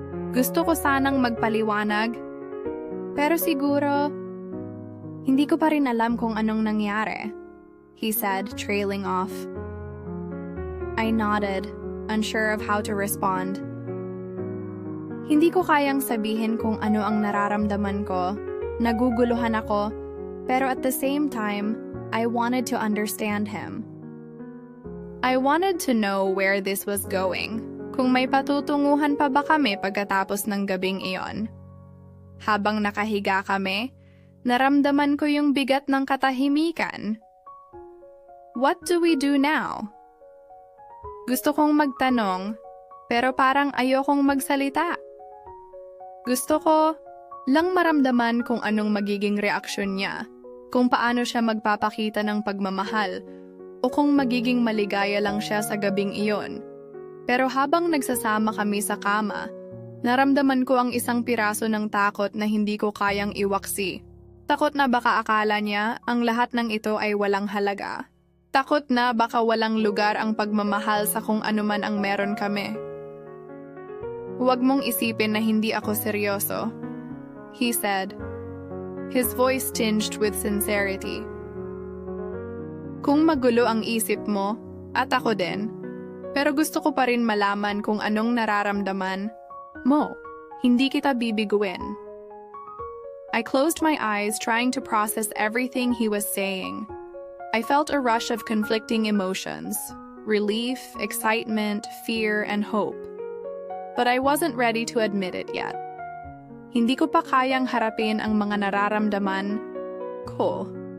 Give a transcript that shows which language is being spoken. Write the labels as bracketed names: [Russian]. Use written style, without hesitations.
[Filipino] Gusto ko sanang magpaliwanag, pero siguro, hindi ko pa rin alam kung anong nangyari, [English] he said, trailing off. I nodded, unsure of how to respond. [Filipino] Hindi ko kayang sabihin kung ano ang nararamdaman ko. Naguguluhan ako, pero [English] at the same time, I wanted to understand him. I wanted to know where this was going, [Filipino] kung may patutunguhan pa ba kami pagkatapos ng gabing iyon. Habang nakahiga kami, naramdaman ko yung bigat ng katahimikan. [English] What do we do now? [Filipino] Gusto kong magtanong, pero parang ayokong magsalita. Gusto ko lang maramdaman kung anong magiging reaksyon niya, kung paano siya magpapakita ng pagmamahal, o kung magiging maligaya lang siya sa gabing iyon. Pero habang nagsasama kami sa kama, naramdaman ko ang isang piraso ng takot na hindi ko kayang iwaksi. Takot na baka akala niya ang lahat ng ito ay walang halaga. Takot na baka walang lugar ang pagmamahal sa kung anuman ang meron kami. Huwag mong isipin na hindi ako seryoso, [English] he said, his voice tinged with sincerity. [Filipino] Kung magulo ang isip mo, at ako din, pero gusto ko pa rin malaman kung anong nararamdaman mo, hindi kita bibiguin. [English] I closed my eyes trying to process everything he was saying. I felt a rush of conflicting emotions, relief, excitement, fear, and hope. But I wasn't ready to admit it yet. [Filipino] Hindi ko pa kayang harapin ang mga nararamdaman ko.